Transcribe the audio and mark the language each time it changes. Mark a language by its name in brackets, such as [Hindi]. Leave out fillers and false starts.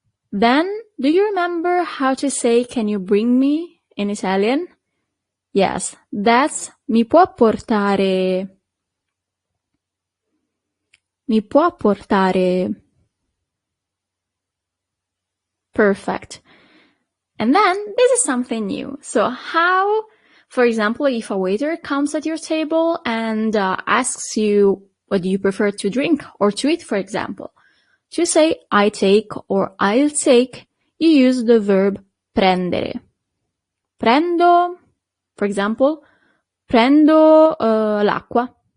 [English] Then, do you remember how to say, can you bring me in Italian? [Italian] Yes, that's mi può portare. Mi può portare. [English] Perfect. And then this is something new. So how, for example, if a waiter comes at your table and asks you what do you prefer to drink or to eat, for example, to say I take or I'll take, you use the verb prendere. [Italian] Prendo, for example, prendo l'acqua.